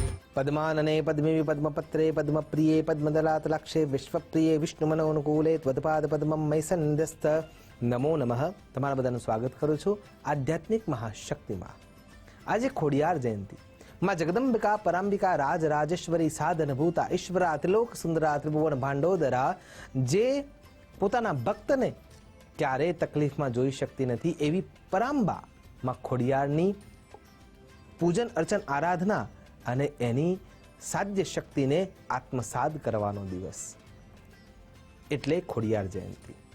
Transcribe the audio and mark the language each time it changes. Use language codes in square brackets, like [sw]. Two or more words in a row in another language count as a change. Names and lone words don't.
[sa] पद्मानने पद्मिवि पद्मपत्रे पद्मप्रिये पद्मदलातलाक्षे विश्वप्रिये विष्णुमनोनुकूले त्वत्पाद पद्मं मयि सन्ध्यस्त नमो नमः। [gu] તમારા બધાનું સ્વાગત કરું છું આધ્યાત્મિક મહાશક્તિમાં। આજે ખોડિયાર જયંતિ, માં જગદંબિકા પરાંબિકા રાજ રાજેશ્વરી સાધનભૂતા ઈશ્વરા ત્રિલોક સુંદરા ત્રિભુવન ભાંડોદરા, જે પોતાના ભક્તને ક્યારેય તકલીફમાં જોઈ શકતી નથી એવી પરાંબા માં ખોડિયારની પૂજન અર્ચન આરાધના અને એની સાધ્ય શક્તિને આત્મસાદ કરવાનો દિવસ એટલે ખોડિયાર જયંતિ।